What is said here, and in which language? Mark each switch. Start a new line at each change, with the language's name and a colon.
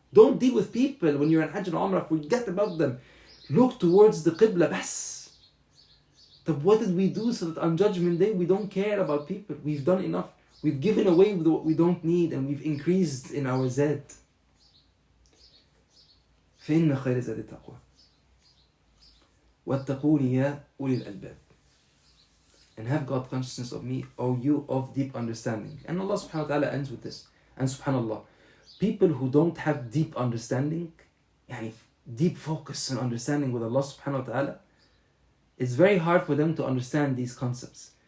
English: Don't deal with people when you're in Hajj and Umrah. Forget about them. Look towards the Qibla, bas. But what did we do so that on Judgment Day we don't care about people? We've done enough. We've given away with what we don't need and we've increased in our Zad.
Arabic: فإن خير زاد التقوى واتقون يا أولي الألباب.
English: And have God consciousness of me, O you of deep understanding. And Allah subhanahu wa ta'ala ends with this. And subhanallah, people who don't have deep understanding, deep focus and understanding with Allah subhanahu wa ta'ala, it's very hard for them to understand these concepts.